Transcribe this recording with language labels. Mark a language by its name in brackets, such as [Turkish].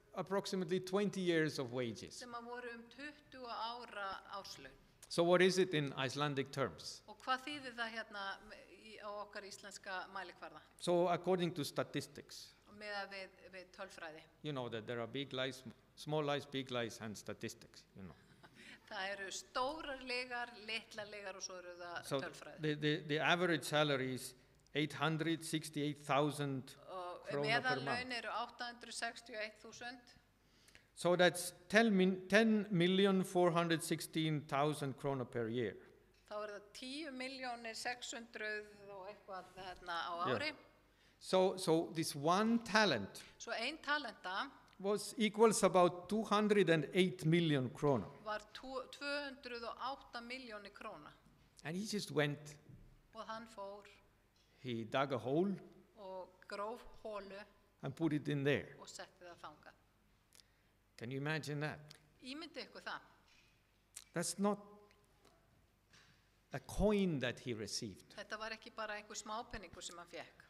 [English] approximately 20 years of wages. [Icelandic] sem að voru 20 ára áslaun. [English] So what is it in Icelandic terms? [Icelandic] Og hvað þýðir það hérna á okkar íslenska mælikvarða [English] So according to statistics, [Icelandic] og með við tölfræði? [English] you know that there are big lies, small lies, big lies, and statistics, you know. [Icelandic] Það eru stórar legar, litlar legar og svo eru það [English] So [Icelandic] tölfræði. [English] the average salary is 868,000 [Icelandic] Og [English] króna per [Icelandic] meðallaun eru 861.000. [English] So that's 10,416,000 krona per year. [Icelandic] Þá er það 10.600.000 og eitthvað þarna á Já. ári. [English] So this one talent [Icelandic] Svo ein talenta [English] equals about 208 million krona. [Icelandic] var 208 milljónir króna [English] And he just went, [Icelandic] og hann fór [English] he dug a hole [Icelandic] og gróf hólu [English] and put it in there. [Icelandic] og setti það þangað. [English] Can you imagine that? [Icelandic] Ímyndi ykkur það. [English] That's not a coin that he received, [Icelandic] Þetta var ekki bara einhver smápenningur sem hann fekk.